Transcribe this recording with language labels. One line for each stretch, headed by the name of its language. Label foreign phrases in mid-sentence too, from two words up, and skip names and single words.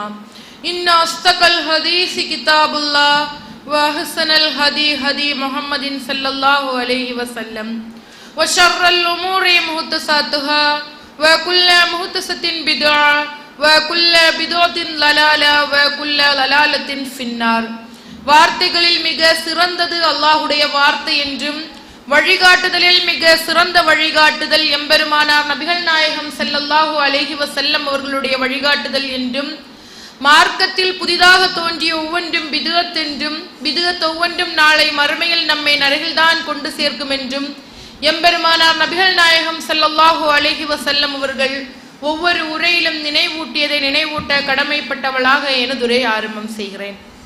Arabic: إن أصدق الحديث كتاب الله وأحسن الهدي هدي محمد صلى الله عليه وسلم وشر الأمور محدثاتها وكل محدثة بدعة وكل بدعة ضلالة وكل ضلالة في النار.
Tamil: வார்த்தைகளில் மிக சிறந்தது அல்லாஹ்வுடைய வார்த்தை என்றும் வழிகாட்டுதலில் மிக சிறந்த வழிகாட்டுதல் எம்பெருமானார் நபிகள் நாயகம்
Arabic: صلى الله عليه وسلم
Tamil: அவர்களுடைய வழிகாட்டுதல் என்றும் மார்க்கத்தில் புதிதாக தோன்றிய ஒவ்வொன்றும் பிதுஅத் என்றும் பிதுஅத் ஒவ்வொன்றும் நாளை மறுமையில் நம்மை நரகில்தான் கொண்டு சேர்க்கும் என்றும் எம்பெருமானார் நபிகள் நாயகம்
Arabic: صلى الله عليه وسلم
Tamil: அவர்கள் ஒவ்வொரு உரையிலும் நினைவூட்டியதை நினைவூட்ட கடமைப்பட்டவளாக எனதுரை ஆரம்பம் செய்கிறேன்.